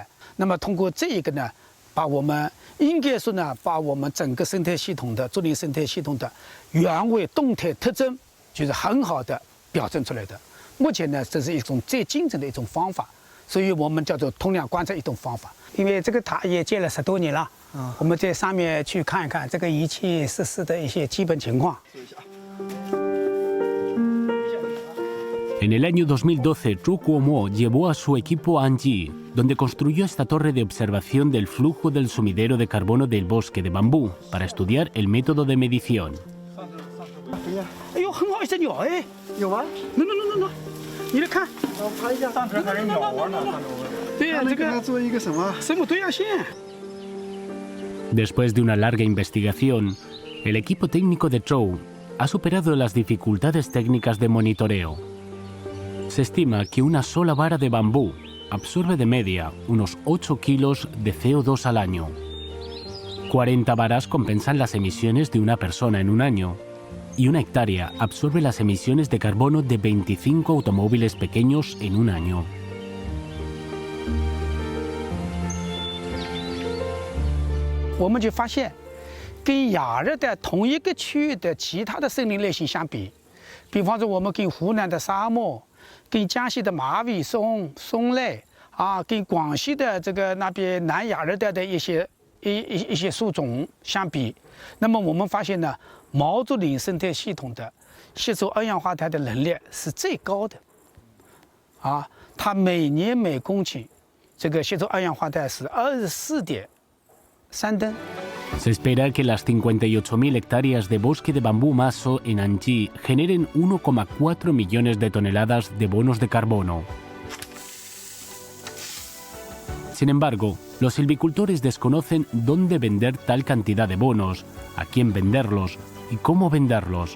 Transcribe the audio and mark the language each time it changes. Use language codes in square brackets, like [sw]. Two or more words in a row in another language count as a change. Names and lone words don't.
[zh] 那么通过这一个呢，把我们应该说呢，把我们整个生态系统的竹林生态系统的原位动态特征，就是很好的表征出来的。目前呢，这是一种最精准的一种方法，所以我们叫做通量观测一种方法。因为这个塔也建了10多年了，我们在上面去看一看这个仪器设施的一些基本情况。 [es] En el año 2012, Zhou Guomo llevó a su equipo a Anji, donde construyó esta torre de observación del flujo del sumidero de carbono del bosque de bambú, para estudiar el método de medición. [zh] 哎呦，很好一只鸟哎！有吗？喏，你来看，我拍一下。上边还有鸟窝呢，看着我。对呀，这个做一个什么？生物多样性。 [es] Después de una larga investigación, el equipo técnico de Zhou ha superado las dificultades técnicas de monitoreo. Se estima que una sola vara de bambú absorbe de media unos 8 kilos de CO2 al año. 40 varas compensan las emisiones de una persona en un año, y una hectárea absorbe las emisiones de carbono de 25 automóviles pequeños en un año. [zh] 我们就发现，跟亚热带同一个区域的其他的森林类型相比，比方说我们跟湖南的沙漠、跟江西的马尾松类啊，跟广西的这个那边南亚热带的一些树种相比，那么我们发现呢，毛竹林生态系统的吸收二氧化碳的能力是最高的，啊，它每年每公顷这个吸收二氧化碳是24.3吨。 [es] Se espera que las 58.000 hectáreas de bosque de bambú maso en Anji generen 1,4 millones de toneladas de bonos de carbono. Sin embargo, los silvicultores desconocen dónde vender tal cantidad de bonos, a quién venderlos y cómo venderlos.